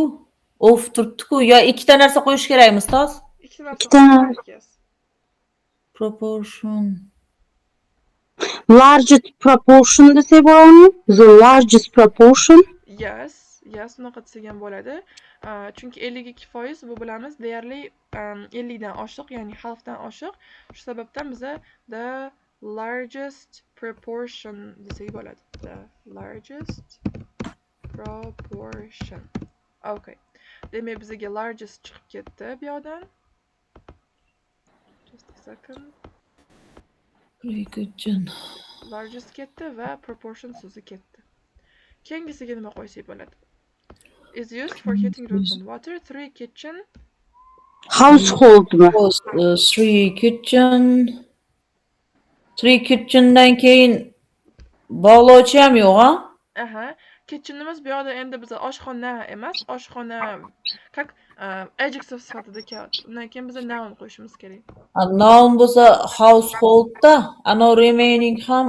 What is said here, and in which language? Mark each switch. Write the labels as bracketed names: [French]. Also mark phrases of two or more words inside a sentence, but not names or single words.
[Uzbek] Of turibdi-ku. Yo ikkita narsa qo'yish kerakmi ustoz? ikkita narsa ikkita qo'yish kerak. Proportion. [English] largest proportion [Uzbek] desa bo'ladimi? [English] The largest proportion. Yes, [Uzbek] unaqa desak ham bo'ladi. Chunki 52% bu bilamiz deyarli 50 dan oshiq, ya'ni halfdan oshiq. Shu sababdan biza [English] the largest proportion [Uzbek] desak bo'ladi. [English] The largest proportion. Okay. [Uzbek] Demak bizga largest chiqib ketdi bu yoqdan. [English] Just a second. Good. [Uzbek] Largest ketdi va proportion so'zi ketdi. Keyingisiga nima qo'ysak bo'ladi? [English] Is used for heating rooms and water. 3 kitchen. [Uzbek] Householdmi? [English] 3 kitchen. [Uzbek] 3 kitchendan keyin bog'lovchi ham yo'q, ha? Aha. Kitchenimiz bu yoqda endi biz oshxona emas, oshxona как adjective sifatida kelyapti. Undan keyin biz noun qo'yishimiz kerak. Noun bo'lsa householdda, ana remaining ham